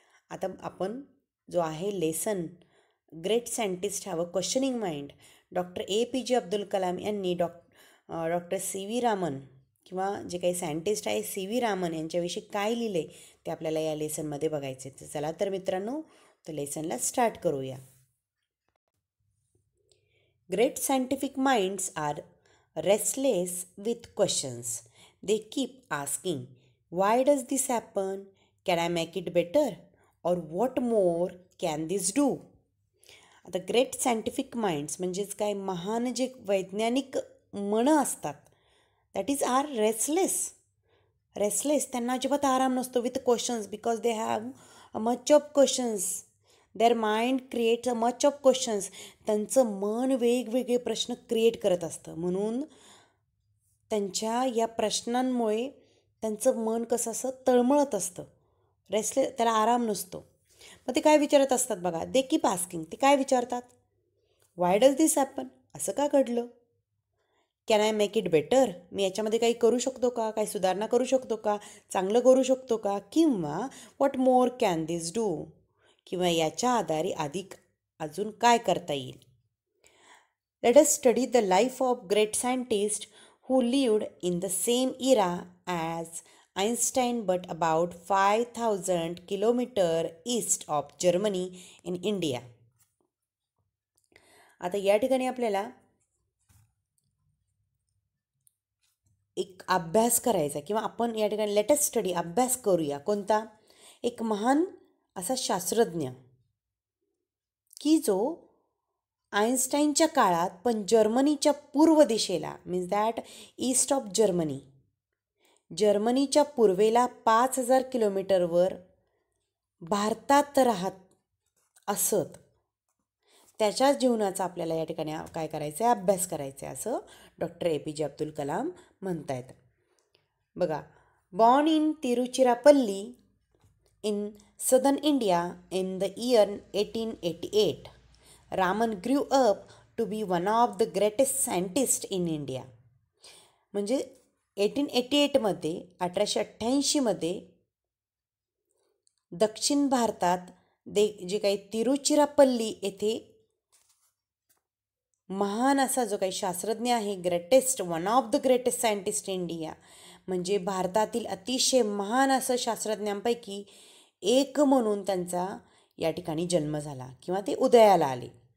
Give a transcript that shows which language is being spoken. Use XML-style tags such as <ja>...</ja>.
<mr>आता आपण जो आहे lesson</mr> <en>great scientist have a questioning mind,</en> <mr>doctor APJ Abdul Kalam यांनी डॉक्टर CV रामन किंवा जे काही सायंटिस्ट आहे CV रामन यांच्याविषयी काय लिहिले ते आपल्याला या लेसनमध्ये बघायचे. तर चला तर मित्रांनो, तर लेसनला स्टार्ट करूया.</mr> <en>Great scientific minds are restless with questions. They keep asking, why does this happen? Can I make it better? Or what more can this do?</en> <mr>आता ग्रेट सायंटिफिक माइंड्स म्हणजेच काय, महान जे वैज्ञानिक मनं असतात,</mr> <en>That is are restless.</en> <mr>त्यांना अजिबात आराम नसतो</mr> <en>With questions, because they have a much of questions. Their mind creates a much of questions.</en> <mr>त्यांचं मन वेगवेगळे प्रश्न क्रिएट करत असतं. म्हणून त्यांच्या या प्रश्नांमुळे त्यांचं मन कसं असं तळमळत असतं, त्याला आराम नसतो. मग ते काय विचारत असतात बघा,</mr> <en>They keep asking.</en> <mr>ते काय विचारतात,</mr> <en>why does this happen,</en> <mr>असं का घडलं?</mr> <en>can I make it better,</en> <mr>मी याच्यामध्ये काही करू शकतो का, काही सुधारणा करू शकतो का, चांगलं करू शकतो का, किंवा</mr> <en>what more can this do,</en> <mr>किंवा याच्या आधारे अजून काय करता येईल.</mr> <en>Let us study the life of great scientist who lived in the same era as Einstein but about 5,000 kilometers east of Germany in India.</en> <mr>आता या ठिकाणी आपल्याला एक अभ्यास करायचा, किंवा आपण या ठिकाणी लेटेस्ट स्टडी अभ्यास करूया. कोणता? एक महान असा शास्त्रज्ञ की जो आइन्स्टाईनच्या काळात, पण जर्मनीच्या पूर्व दिशेला,</mr> <en>means that east of</en> <mr>जर्मनीच्या पूर्वेला 5,000 किलोमीटरवर भारतात राहत असत. त्याच्या जीवनाचा आपल्याला या ठिकाणी काय करायचं आहे, अभ्यास करायचा आहे, असं डॉक्टर APJ अब्दुल कलाम म्हणतायत.</mr> <en>बघा, born in Tiruchirappalli in southern India in the year 1888. Raman grew up to be one of the greatest scientist in India.</en> <mr>म्हणजे 1888मध्ये 1888मध्ये दक्षिण भारतात जे काही तिरुचिरापल्ली येथे महान असा जो काही शास्त्रज्ञ आहे, greatest,</mr> <en>one of the greatest scientist in India,</en> <mr>म्हणजे भारतातील अतिशय महान असं शास्त्रज्ञांपैकी एक म्हणून त्यांचा या ठिकाणी जन्म झाला किंवा ते उदयाला आले.</mr>